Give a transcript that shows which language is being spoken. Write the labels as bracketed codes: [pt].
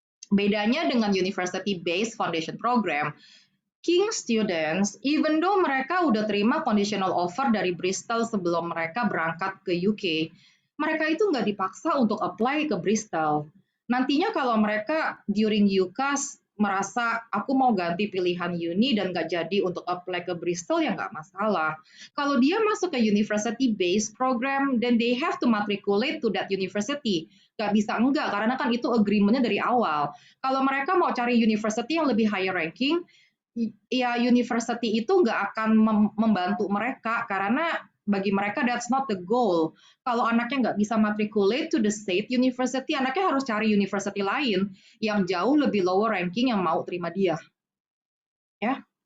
[id] Bedanya dengan university-based foundation program, King students, [en] even though [id] mereka udah terima conditional offer dari Bristol sebelum mereka berangkat ke UK, mereka itu nggak dipaksa untuk apply ke Bristol. Nantinya kalau mereka during UCAS merasa aku mau ganti pilihan uni dan nggak jadi untuk apply ke Bristol, ya nggak masalah. Kalau dia masuk ke [en] university-based program, then they have to matriculate to that university. [id] Nggak bisa enggak, karena kan itu agreement-nya dari awal. Kalau mereka mau cari university yang lebih higher ranking, ya university itu nggak akan membantu mereka, karena bagi mereka [en] that's not the goal. [id] Kalau anaknya nggak bisa [en] matriculate to the state university, [id] anaknya harus cari university lain yang jauh lebih lower ranking yang mau terima dia. Ya.